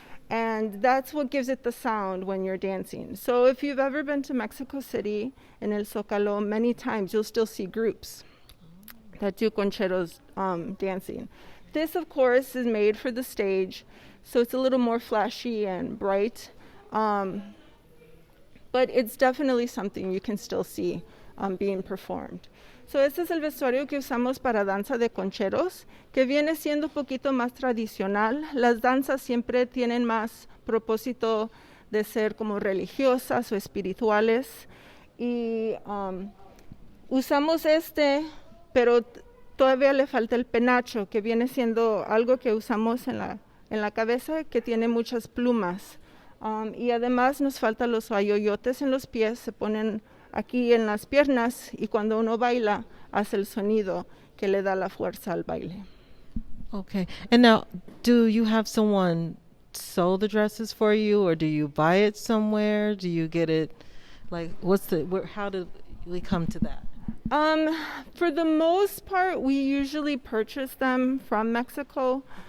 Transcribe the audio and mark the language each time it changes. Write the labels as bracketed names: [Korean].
[English] And that's what gives it the sound when you're dancing. So if you've ever been to Mexico City, in El Zócalo, many times you'll still see groups that do concheros dancing. This, of course, is made for the stage, so it's a little more flashy and bright. But it's definitely something you can still see being performed. [Spanish] So este es el vestuario que usamos para danza de concheros, que viene siendo un poquito más tradicional. Las danzas siempre tienen más propósito de ser como religiosas o espirituales. Y usamos pero todavía le falta el penacho, que viene siendo algo que usamos en la cabeza, que tiene muchas plumas. Y además nos faltan los ayoyotes en los pies, se ponen aquí en las piernas, y cuando uno baila hace el sonido que le da la fuerza al baile. [English] Okay. And now, do you have someone sew the dresses for you, or do you buy it somewhere? Do you get it, like, how did we come to that? For the most part, we usually purchase them from Mexico.